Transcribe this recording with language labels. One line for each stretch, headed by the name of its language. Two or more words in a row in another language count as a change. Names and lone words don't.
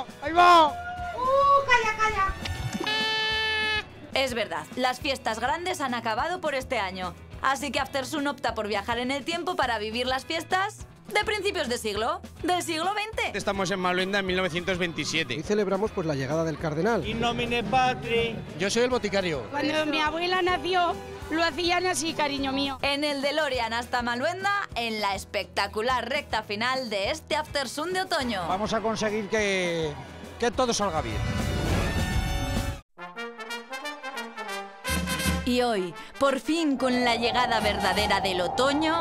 Spanish: ¡Calla! Es verdad, las fiestas grandes han acabado por este año. Así que Aftersun opta por viajar en el tiempo para vivir las fiestas de principios de siglo, del siglo XX. Estamos en Maluenda en 1927. Y celebramos pues la llegada del cardenal.
Latin: In nomine Patri.
Spanish: Yo soy el boticario. Cuando mi abuela nació, lo hacían así, cariño mío. En el DeLorean hasta Maluenda, en la espectacular recta final de este Aftersun de otoño. Vamos a conseguir que todo salga bien. Y hoy, por fin con la llegada verdadera del otoño...